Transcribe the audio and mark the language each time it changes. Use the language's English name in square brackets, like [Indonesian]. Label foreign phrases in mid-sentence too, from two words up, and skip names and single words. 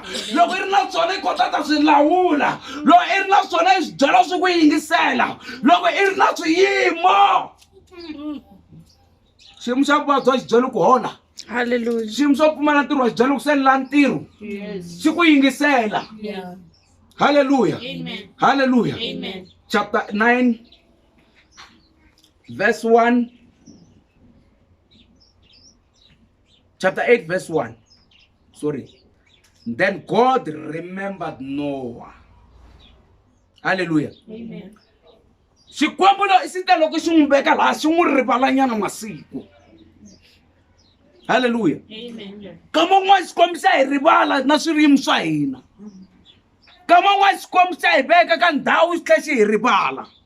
[Tsonga] Loko i ri na swona i kota ta swi lawula. Loko i ri na swona i swi byela swi ku yingisela. Loko i ri na swiyimo. Xiyimo xa vuvabyi xi byela ku hola. Hallelujah. Xiyimo xo pfumala ntirho xi byela ku sendela ntirho. Xi ku yingisela. Hallelujah. Amen. Hallelujah. Amen. [English] Chapter 9 verse 1. Chapter 8 verse 1. Sorry. Then God remembered Noah. Hallelujah. Amen. [Tsonga] Xikwembu xi ta loko xi n'wi veka laha xi n'wi rivalanyana masiku. Hallelujah. Amen. Kama n'wana Xikwembu xa hi rivala na swiyimo swa hina. Kama n'wana Xikwembu xa hi veka ka ndhawu xi tlhela xi hi rivala.